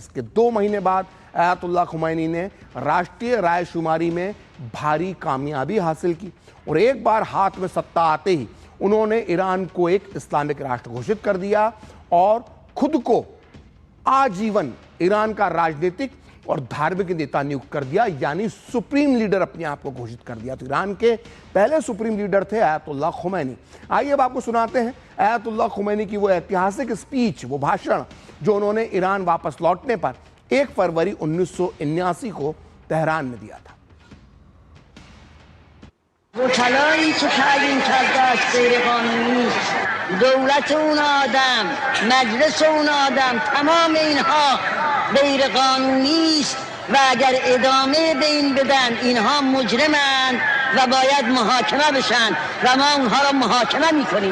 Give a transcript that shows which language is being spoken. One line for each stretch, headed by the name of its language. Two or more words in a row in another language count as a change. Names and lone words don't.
Hindi: इसके 2 महीने बाद अयातुल्लाह खुमैनी ने राष्ट्रीय रायशुमारी में भारी कामयाबी हासिल की और एक बार हाथ में सत्ता आते ही उन्होंने ईरान को एक इस्लामिक राष्ट्र घोषित कर दिया और खुद को आजीवन ईरान का राजनीतिक और धार्मिक नेता नियुक्त कर दिया, यानी सुप्रीम लीडर अपने आप को घोषित कर दिया। तो ईरान के पहले सुप्रीम लीडर थे अयातुल्लाह खुमैनी। आइए अब आपको सुनाते हैं अयातुल्लाह खुमैनी की वो ऐतिहासिक स्पीच, वो भाषण जो उन्होंने ईरान वापस लौटने पर 1 फरवरी 1979 को तेहरान में दिया था।
Persian: وکلایی که تعیین کرده است غیر قانونی است، دولت اون آدم، مجلس اون آدم، تمام اینها غیر قانونی است و اگر ادامه به این بدن اینها مجرمند و باید محاکمه بشن و ما اونها را محاکمه میکنیم.